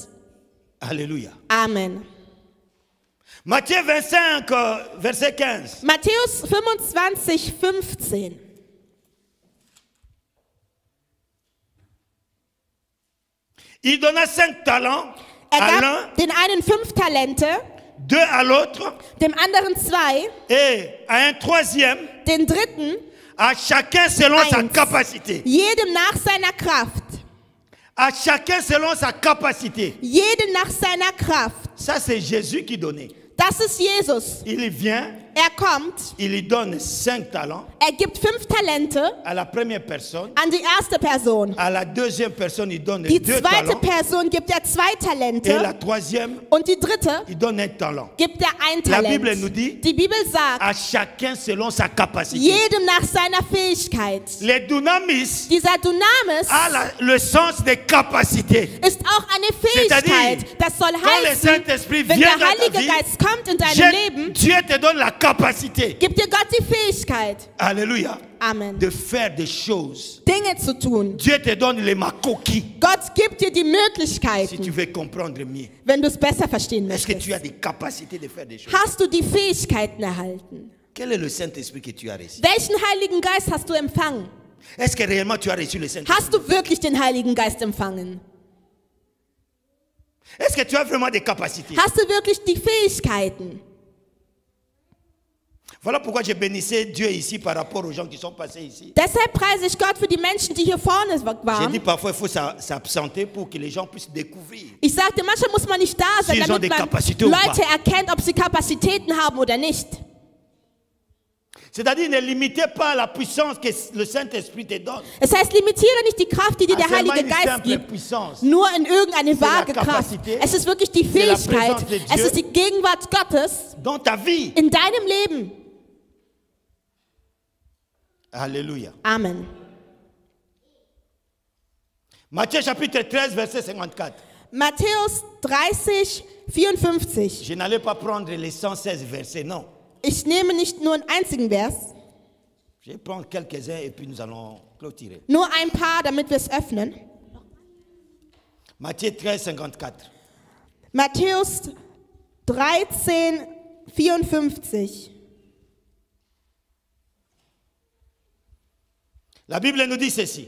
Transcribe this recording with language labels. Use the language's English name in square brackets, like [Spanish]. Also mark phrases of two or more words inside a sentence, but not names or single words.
[French] Alléluia. Amen. Matthieu 25, verset 15. [German] Matthäus 25, 15. [French] Il donna 5 talents [German] Er [French] à l'un, [German] gab den einen 5 Talente, [French] 2 à l'autre, [German] dem anderen 2, [French] et à un troisième, [German] den dritten, [French] à chacun selon sa [German] Eins. [French] capacité. [German] jedem nach seiner Kraft. [French] À chacun selon sa capacité. [German] Jedem nach seiner Kraft. [French] Ça, c'est Jésus qui donnait. [German] Das ist Jesus. [French] Il vient, [German] Er kommt, [French] il lui donne 5 talents [German] er gibt 5 Talente [French] à la première personne. [German] an die erste Person. [French] À la deuxième personne, il donne [German] Die 2 zweite [French] talents. [German] Person gibt er 2 [French] Et la [German] Talente. [French] troisième, [German] Und die dritte [French] il donne 1 talent. [German] gibt er 1 [French] La [German] Talent. [French] Bible nous dit, [German] Die Bibel sagt, [French] à chacun selon sa capacité. [German] jedem nach seiner Fähigkeit. [French] Les dunamis [German] Dieser Dunamis [French] a le sens des capacités. [German] ist auch eine Fähigkeit. Das soll [French] Quand le [German] heißen, [French] Saint-Esprit [German] wenn [French] vient [German] der [French] dans ta [German] Heilige [French] vie, [German] Geist kommt in deinem Leben, [French] Dieu te donne la capacité. [German] gibt dir Gott die Fähigkeit, [French] Alléluia. Amen, De faire des choses. [German] Dinge zu tun. [French] Dieu te donne les makoki. [German] Gott gibt dir die [French] Si tu [German] Möglichkeiten, [French] veux comprendre mieux. [German] wenn du es besser verstehen [French] Est-ce que [German] möchtest. [French] tu as des capacités de faire des choses? [German] Hast du die Fähigkeiten erhalten? [French] Quel est le Saint-Esprit que tu as reçu? [German] Welchen Heiligen Geist hast du empfangen? [French] Est-ce que réellement tu as reçu le Saint-Esprit? [German] Hast du wirklich den Heiligen Geist empfangen? [French] Est-ce que tu as vraiment des capacités? [German] Hast du wirklich die Fähigkeiten? [French] Voilà pourquoi je bénissais Dieu ici par rapport aux gens qui sont passés ici. [German] Deshalb preise ich Gott für die Menschen, die hier vorne [French] J'ai dit [German] waren. [French] parfois il faut s'absenter pour que les gens puissent découvrir. [German] Ich sagte, manchmal muss man nicht da sein, [French] Sie ont des [German] damit man [French] capacités ou pas? [German] Leute erkennt, ob sie Kapazitäten haben oder nicht. [French] C'est-à-dire ne limitez pas la puissance que le Saint-Esprit te donne. [German] Es heißt, limitiere nicht die Kraft, die dir der [French] Ah, seulement [German] Heilige [French] une [German] Geist [French] simple [German] gibt, [French] puissance. [German] nur in irgendeine [French] C'est la [German] vage Kraft. [French] capacité, [German] Es ist wirklich die [French] c'est la [German] Fähigkeit, [French] présence de Dieu. [German] es ist die Gegenwart Gottes [French] Dans ta vie. [German] in deinem Leben. [French] Alléluia. [German] Amen. [French] Matthieu chapitre 13, verset 54. [German] Matthäus 30, 54. [French] Je n'allais pas prendre les 116 versets, non. [German] Ich nehme nicht nur einen einzigen Vers, [French] Je vais prendre quelques-uns et puis nous allons clôturer. [German] nur ein paar, damit wir es öffnen. [French] Matthieu 13, 54. [German] Matthäus 13, 54. [French] La Bible nous dit ceci.